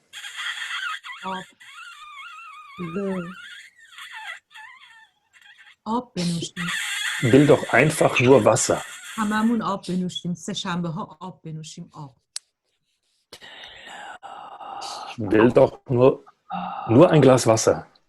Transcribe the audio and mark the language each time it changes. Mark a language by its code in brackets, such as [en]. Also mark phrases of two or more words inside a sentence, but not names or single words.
[fa] آب بنوشیم. [de] Will doch einfach nur Wasser. [fa] هممون آب بنوشیم. سه شنبه ها آب بنوشیم. آب. [de] Will doch nur ein Glas Wasser.